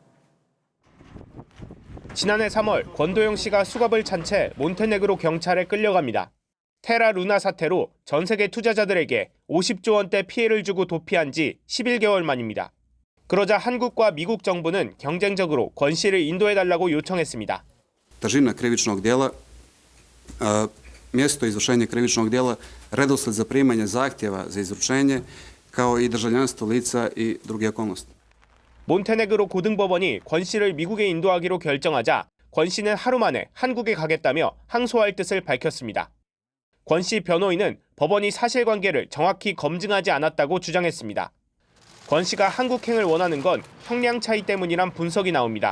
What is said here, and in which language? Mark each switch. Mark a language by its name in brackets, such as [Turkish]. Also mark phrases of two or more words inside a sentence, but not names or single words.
[Korean] 지난해 3월 권도영 씨가 수갑을 찬 채 몬테네그로 경찰에 끌려갑니다. 테라 루나 사태로 전 세계 투자자들에게 50조 원대 피해를 주고 도피한 지 11개월 만입니다. 그러자 한국과 미국 정부는 경쟁적으로 권 씨를 인도해달라고 요청했습니다. [Serbian] Težina krivičnog djela, mjesto izvršenja krivičnog djela, redosled zaprimanja zahtjeva za izručenje, kao i državljanstvo lica i druge okolnosti. [Korean] 몬테네그로 고등법원이 권 씨를 미국에 인도하기로 결정하자 권 씨는 하루 만에 한국에 가겠다며 항소할 뜻을 밝혔습니다. 권 씨 변호인은 법원이 사실관계를 정확히 검증하지 않았다고 주장했습니다. 권 씨가 한국행을 원하는 건 형량 차이 때문이란 분석이 나옵니다.